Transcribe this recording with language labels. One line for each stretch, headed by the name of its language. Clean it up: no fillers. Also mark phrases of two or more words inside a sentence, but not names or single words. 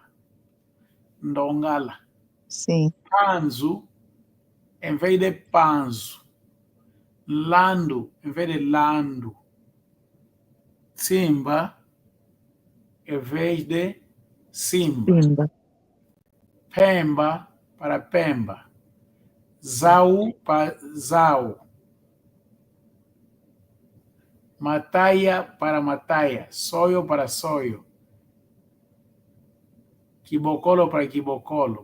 Portuguese: Ndongala. Sim. Panzo em vez de Panzo. Lando em vez de Lando. Simba em vez de Simba. Simba. Pemba para Pemba. Zau para Zau. Mataia para Mataia. Soio para Soio. Quibocolo para Quibocolo.